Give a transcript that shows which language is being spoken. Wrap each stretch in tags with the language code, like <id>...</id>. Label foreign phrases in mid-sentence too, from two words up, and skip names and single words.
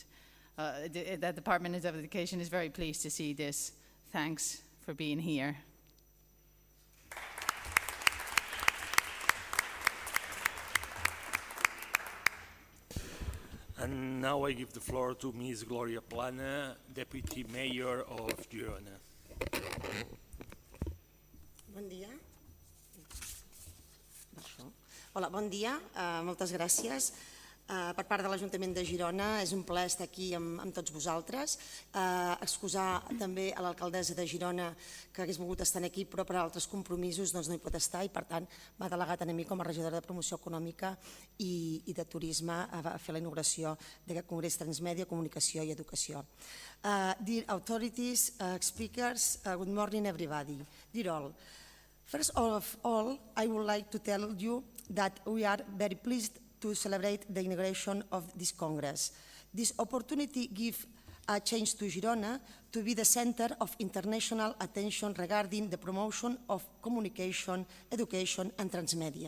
<en>The Department of Education is very pleased to see this. Thanks for being here. And now I give the floor to Ms. Gloria Plana, Deputy Mayor of Girona.</en> <ca>Bon dia. Hola, bon dia. Moltes gràcies. Per part de l'Ajuntament de Girona és un plaer estar aquí amb tots vosaltres. Excusar també a l'alcaldessa de Girona que hagués volgut estar aquí però per altres compromisos no hi pot estar i per tant m'ha delegat a mi com a regidora de promoció econòmica i de turisme a fer la inauguració d'aquest Congrés Transmèdia, Comunicació i Educació.</ca> <en>Dear authorities, speakers, good morning everybody. Dear all, first of all I would like to tell you that we are very pleased to celebrate the inauguration of this Congress. This opportunity gives a chance to Girona to be the center of international attention regarding the promotion of communication, education and transmedia.</en>